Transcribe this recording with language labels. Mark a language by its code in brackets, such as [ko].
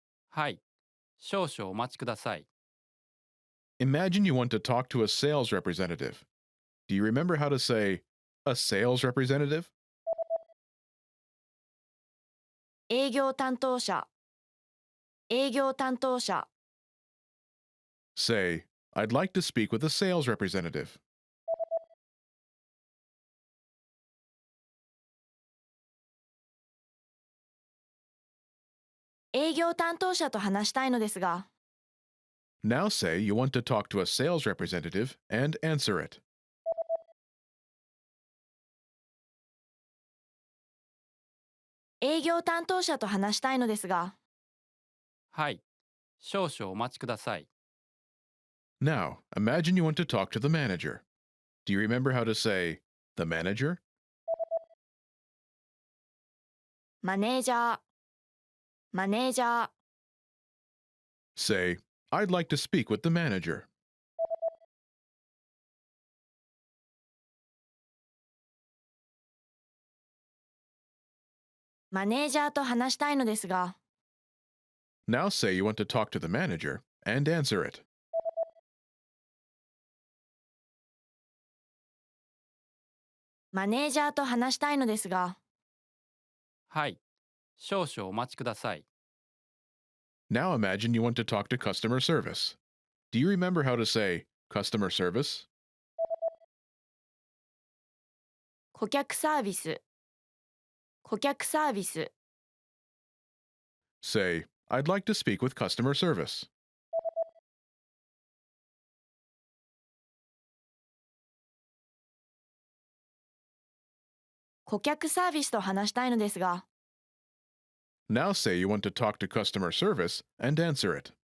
[ja] はい。少々お待ちください。 [en] Imagine you want to talk to a sales representative. Do you remember how to say, a sales representative? [ja] 営業担当者営業担当者 [en] Say, I'd like to speak with a sales representative. [ja] 営業担当者と話したいのですが [en] Now say you want to talk to a sales representative and answer it. [ja] 営業担当者と話したいのですがはい。少々お待ちください。 [en] Now, imagine you want to talk to the manager. Do you remember how to say, the manager? [ja] マネージャーマネージャー [en] Say, I'd like to speak with the manager. [ja] マネージャーと話したいのですが [en] Now say you want to talk to the manager and answer it. [ja] マネージャーと話したいのですがはい。少々お待ちください。 [en] Now imagine you want to talk to customer service. Do you remember how to say, customer service? [ja] 顧客サービス顧客サービス [en] Say, I'd like to speak with customer service. [ja] 顧客サービスと話したいのですが [en] Now say you want to talk to customer service and answer it.